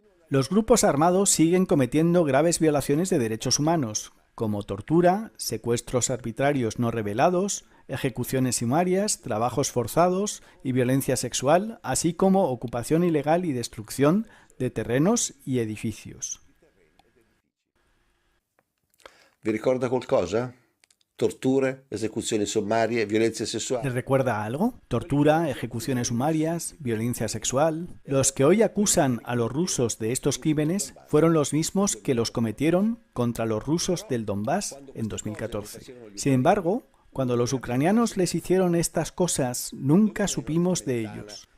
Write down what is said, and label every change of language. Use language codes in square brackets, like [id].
[es] Los grupos armados siguen cometiendo graves violaciones de derechos humanos, como tortura, secuestros arbitrarios no revelados, ejecuciones sumarias, trabajos forzados y violencia sexual, así como ocupación ilegal y destrucción de terrenos y edificios. [it] Vi ricorda qualcosa? Torture, esecuzioni sommarie, violenza sessuale. [es] ¿Les recuerda algo? Tortura, ejecuciones sumarias, violencia sexual. Los que hoy acusan a los rusos de estos crímenes fueron los mismos que los cometieron contra los rusos del Donbass en 2014. Sin embargo, cuando los ucranianos les hicieron estas cosas, nunca supimos de ellos.